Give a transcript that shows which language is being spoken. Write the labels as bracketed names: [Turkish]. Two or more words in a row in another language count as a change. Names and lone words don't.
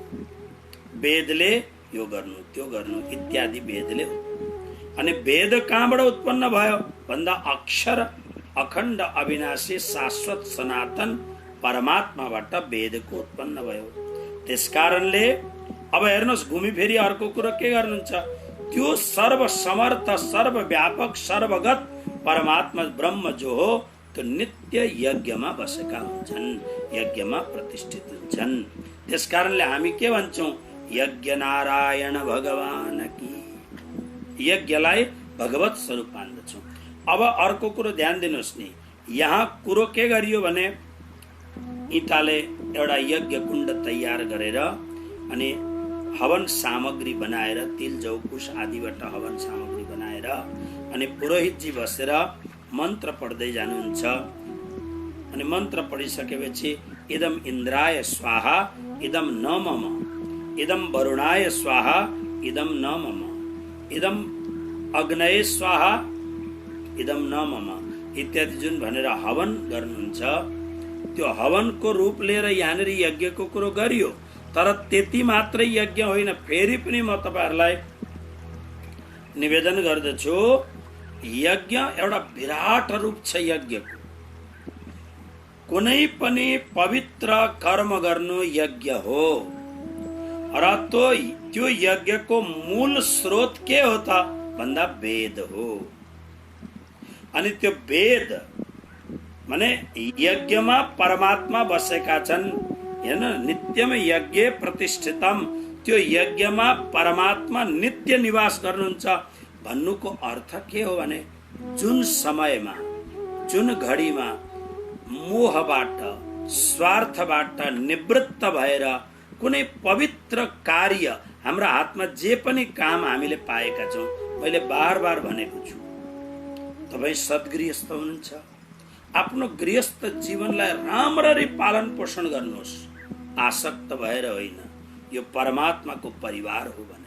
[Nepali] वेदले यो गर्नु त्यो गर्नु इत्यादि वेदले। अनि वेद कहाँबाट उत्पन्न भयो भन्दा अक्षर अखण्ड अविनाशी शाश्वत सनातन परमात्माबाट वेदको उत्पन्न भयो। त्यसकारणले अब हेर्नुहोस्, घुमी फेरि अर्को कुरो के गर्नुहुन्छ, त्यो सर्व समर्थ सर्वव्यापक सर्वगत परमात्मा ब्रह्म जो हो त्यो नित्य यज्ञमा बसेका हुन्छन्, यज्ञमा प्रतिष्ठित हुन्छन्। त्यसकारणले हामी के भन्छौं, यज्ञ नारायण भगवान की, यज्ञलाई भगवत स्वरूप मान्दछौं। अब अर्को कुरो ध्यान दिनुहोस् नि, यहाँ कुरो के गरियो भने इटाले एउटा यज्ञ कुण्ड तयार गरेर अनि हवन सामग्री बनाएर, तिल जौकुश आदिबाट हवन सामग्री बनाएर अनि पुरोहितजी बसेर मन्त्र पढ्दै जानुहुन्छ। अनि मन्त्र पढिसकेपछि [Sanskrit] इदम इन्द्राय स्वाहा इदम न मम, इदम वरुणाय स्वाहा इदम न मम, इदम अग्नये स्वाहा इदम न मम [Nepali] इत्यादि जुन भनेर हवन गर्नुहुन्छ, त्यो हवनको रूप लिएर यहाँनिर यज्ञको कुरो गरियो। तर त्यति मात्रै यज्ञ होइन, फेरि पनि म तपाईहरुलाई निवेदन गर्दछु, यज्ञ एउटा विराट रूप छ यज्ञको। कुनै पनि पवित्र कर्म गर्नु यज्ञ हो र त्यो यज्ञको मूल स्रोत के हो त भन्दा वेद हो। अनि त्यो वेद माने यज्ञमा परमात्मा बसेका छन्, हैन, [Sanskrit] नित्यम यज्ञ प्रतिष्ठितम, [Nepali] त्यो यज्ञमा परमात्मा नित्य निवास गर्नुहुन्छ भन्नुको अर्थ के हो भने जुन समयमा जुन घडीमा मोहबाट स्वार्थबाट निवृत्त भएर कुनै पवित्र कार्य हाम्रो हातमा जे पनि काम हामीले पाएका छौं, मैले बार बार भनेको छु, तपाई सद्गृहस्थ हुनुहुन्छ, आफ्नो गृहस्थ जीवनलाई राम्ररी पालन पोषण गर्नुहोस्, आसक्त भएर होइन, यो परमात्माको परिवार हो भनेर।